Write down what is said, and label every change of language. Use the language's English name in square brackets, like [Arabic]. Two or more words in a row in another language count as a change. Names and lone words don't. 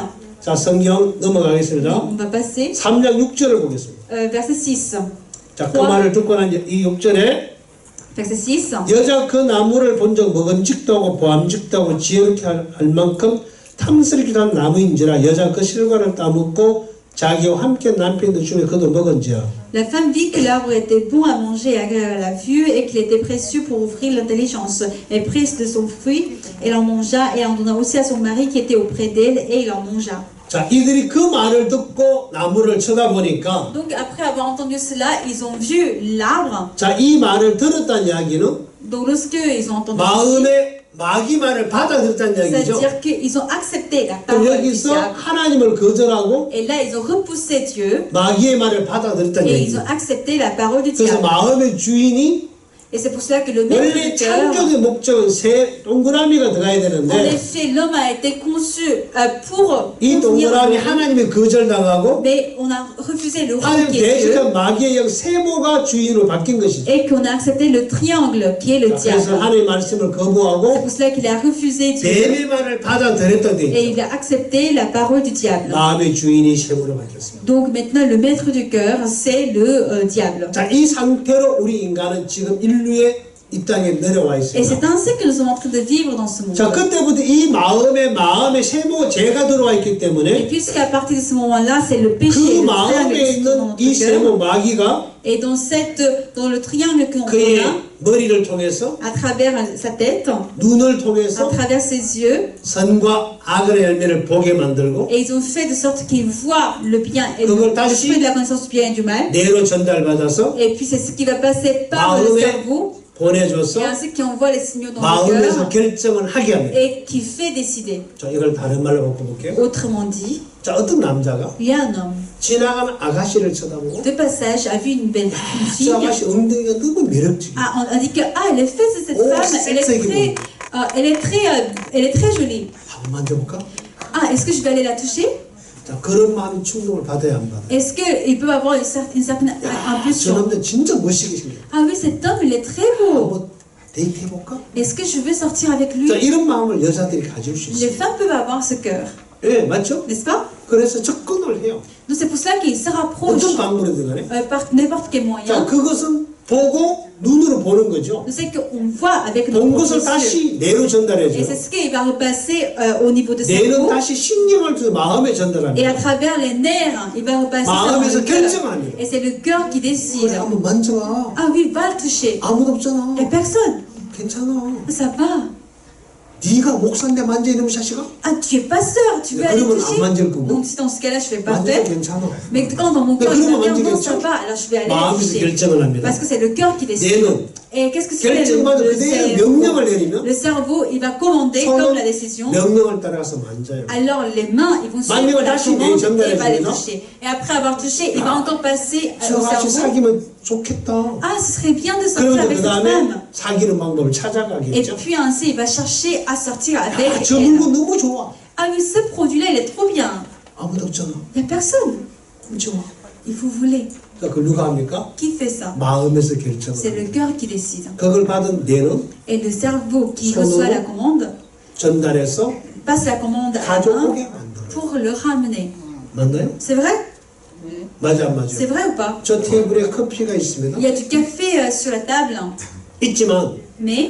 [Korean] 자, 성경 넘어가겠습니다. [French] On va passer [Korean] 3장 6절을 보겠습니다. [French] verset 6. [Korean] 자, 그 말을 듣고 난 이 6절에 [French] Verset 6. [Korean] 여자 그 나무를 본 적 먹음직도 하고 보암직도 하고 지혜롭게 할 만큼 탐스럽기도 한 나무인지라 여자 그 실과를 따먹고 자기와 함께 남편도 주며 그도 먹은지라. [French] La femme vit que l'arbre était bon à manger et agréable à la vue et qu'il était précieux pour ouvrir l'intelligence. Elle prit de son fruit, elle en mangea et en donna aussi à son mari qui était auprès d'elle et il en mangea. [Korean] 자, 이들이 그 말을 듣고 나무를 쳐다보니까 [French] Donc après avoir entendu cela, ils ont vu l'arbre. [Korean] 자, 이 말을 들었다는 이야기는 [French] Donc lorsque ils ont entendu [Korean] 마음에 마귀 말을 받아들였다는 이야기죠. [French] c'est-à-dire qu'ils ont accepté la [Korean] 그럼 [French] parole du [Korean] 여기서 [French] diable. [Korean] 하나님을 거절하고 [French] Et là, ils ont repoussé Dieu [Korean] 마귀의 말을 받아들였다는 [French] et ils [Korean] 얘기죠. [French] ont accepté la parole du [Korean] 그래서 [French] diable. [Korean] 마음의 주인이 [French] Et c'est pour cela que le maître [Korean] 원래 [French] du cœur, [Korean] 창조의 목적은 새 동그라미가 들어가야 [French] en [Korean] 되는데 [French] effet, l'homme a été conçu pour [Korean] 이 [French] contenir [Korean] 동그라미 [French] le monde. [Korean] 하나님이 거절당하고 [French] Mais on a refusé le rond [Korean] 하나님 [French] qui est Dieu [Korean] 대신에 마귀의 영 세모가 주인으로 바뀐 것이죠. [French] et qu'on a accepté le triangle qui est le [Korean] 그래서 [French] diable. [Korean] 하나님의 말씀을 [French] C'est [Korean] 거부하고 [French] pour cela qu'il a refusé Dieu [Korean] 뱀의 말을 받아들였다는 [French] et [Korean] 얘기죠. [French] il a accepté la parole du diable. [Korean] 마음의 주인이 세모로 바뀌었습니다. [French] Donc maintenant, le maître du cœur, c'est le diable. [Korean] 자, 이 상태로 우리 인간은 지금 인류의 이 땅에 내려와 [French] Et [Korean] 있습니다. [French] c'est ainsi que nous sommes en train de vivre dans ce monde. [Korean] 자, 그때부터 이 마음에 세모 죄가 들어와 있기 [French] Et [Korean] 때문에 [French] puisqu'à partir de ce moment-là, c'est le péché, [Korean] 그 [French] le triangle [Korean] 마음에 [French] qui se trouve dans [Korean] 있는 이 [French] notre cœur. [Korean] 세모 마귀가 [French] Et dans le triangle qu'on [Korean] 그의 [French] a, [Korean] 머리를 통해서 [French] à travers sa tête, [Korean] 눈을 [French] à [Korean] 통해서 [French] travers ses yeux, [Korean] 선과 악의 열매를 보게 만들고 [French] et ils ont fait de sorte qu'ils voient le bien et le [Korean] 그걸 [French] le [Korean] 다시 [French] fruit de la connaissance du bien et du mal. [Korean] 뇌로 전달받아서 [French] Et puis c'est ce qui va passer par le [Korean] 마음에 [French] cerveau, [Korean] 보내줘서 [French] et ainsi qui envoie les signaux dans le [Korean] 마음에서 [French] cœur, [Korean] 결정을 하게 합니다. [French] et qui fait décider. [Korean] 자, 이걸 다른 말로 바꿔볼게요. [French] Autrement dit, [Korean] 자, 어떤 남자가 [French] il y a un homme, [Korean] 지나가는 아가씨를 쳐다보고 [French] de passage, a vu une belle une [Korean] 저 [French] fille. [Korean] 아가씨 엉덩이가 너무 매력적이야. [French] On a dit que les fesses de cette Oh, femme, elle est très jolie. [Korean] 한번 만져볼까? [French] Est-ce que je vais aller la toucher? [Korean] 자, 그런 마음이 충동을 받아야 안 받아요? [French] Est-ce qu'il peut avoir une certaine impulsion? [Korean] 저놈들 진짜 멋있게 생겼어. [French] Ah oui, cet homme, il est très beau. [Korean] 한번 데이트 해볼까? [French] Est-ce que je veux sortir avec lui? [Korean] 자, 이런 마음을 여자들이 가질 수 [French] Les [Korean] 있어요. [French] femmes peuvent avoir ce cœur, [Korean] 예, 맞죠? [French] n'est-ce pas? [Korean] 그래서 접근을 해요. [French] Donc c'est pour cela qu'ils se rapprochent [Korean] 어떤 방법이든 간에. [French] par n'importe quel [Korean] 자, [French] moyen. [Korean] 그것은 보고 눈으로 보는 거죠. [French] C'est qu'on voit avec [Korean] 본 [French] notre [Korean] 것을 [French] yeux. [Korean] 다시 뇌로 [French] Et [Korean] 전달해줘요. [French] c'est ce qu'il va repasser au niveau de [Korean] 뇌는 [French] cerveau. [Korean] 다시 신경을 통해 마음에 [French] Et à [Korean] 전달합니다. [French] travers les nerfs, il va repasser ça dans [Korean] 마음에서 [French] le cœur. [Korean] 결정합니다. [French] Et c'est le cœur qui [Korean] 그래, [French] décide. [Korean] 한번 만져봐. [French] Ah oui, va le toucher. [Korean] 아무도 [French] Il n'y a [Korean] 없잖아. [French] personne. [Korean] 괜찮아. [French] Ça va. [Korean] 네가 목사인데 만져 이놈 자식아? [French] Ah, tu es pasteur, tu veux aller [Korean] 그러면 안 [French] toucher. [Korean] 만질 거고. [French] Donc si dans ce cas-là, je ne vais pas [Korean] 만져도 [French] faire. [Korean] 괜찮아. [French] Mais quand dans mon Mais cœur, il [Korean] 그러면 [French] va dire non, [Korean] 만지겠죠? [French] ça va, alors je vais aller le [Korean] 마음에서 [French] toucher. [Korean] 결정을 합니다. [French] Parce que c'est le cœur qui décide. [Korean] 뇌는 [French] Et qu'est-ce que c'est [Korean] 결정받아 [French] le [Korean] 그대로 [French] cerveau? [Korean] 명령을 내리면 [French] Le cerveau, il va commander comme la [Korean] 손은 [French] décision. [Korean] 명령을 따라가서 만져요. [French] Alors les mains, ils vont suivre [Korean] 만지면 [French] la [Korean] 다시 [French] commande [Korean] 전달해 [French] et il va les [Korean] 줍니다. [French] toucher. Et après avoir touché, il va encore passer au [Korean] 저 같이 [French] cerveau. [Korean] 사귀면 좋겠다. [French] Ah, ce serait bien de sortir [Korean] 그러면 [French] avec [Korean] 그 [French] cette [Korean] 다음에 [French] femme. [Korean] 사귀는 방법을 [French] Et [Korean] 찾아가겠죠. [French] puis ainsi, il va chercher à sortir avec [Korean] 아, 저 [French] elle. [Korean] 물건 너무 좋아. [French] Ah oui, ce produit-là, il est trop bien. [Korean] 아무도 없잖아. [French] Il n'y a personne. [Korean] 좋아. [French] Il faut voler. [Korean] 자, 그걸 누가 합니까? [French] Qui fait ça? [Korean] 마음에서 [French] C'est [Korean] 결정을. [French] le cœur qui décide. [Korean] 그걸 받은 뇌는 [French] Et le cerveau qui Son reçoit nom. la commande [Korean] 전달해서 [French] passe la commande à la [Korean] 가져오게 [French] main [Korean] 만들어요. [French] pour le ramener. [Korean] 맞나요? [French] C'est vrai? [Korean] 맞아 안 [French] C'est [Korean] 맞아? [French] vrai ou pas? [Korean] 저 테이블에 커피가 있습니다. [French] Il y a du café sur la table, [Korean] 있지만 [French] mais